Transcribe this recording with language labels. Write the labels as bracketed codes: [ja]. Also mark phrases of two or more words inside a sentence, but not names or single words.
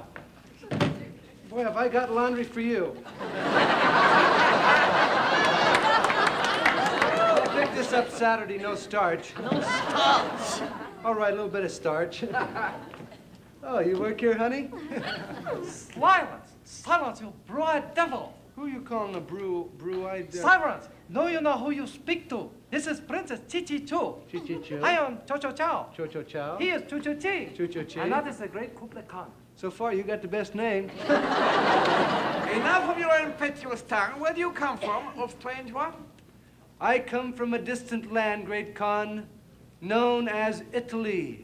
[en] Boy, have I got laundry for you. I picked this up Saturday, no starch. No starch. All right, a little bit of starch. Oh, you work here, honey? Silence! Silence, you blue-eyed devil! Who are you calling a blue-eyed devil? Silence! No, you know who you speak to. This is Princess Chi-Chi-Chu. Chi-Chi-Chu? I am Cho-Cho-Chow. Cho-Cho-Chow? He is Chu-Chu-Chi. Chu-Chu-Chi? And that is the great Kublai Khan. So far, you got the best name. Enough of your impetuous tongue. Where do you come from, oh strange one? I come from a distant land, great Khan, known as Italy.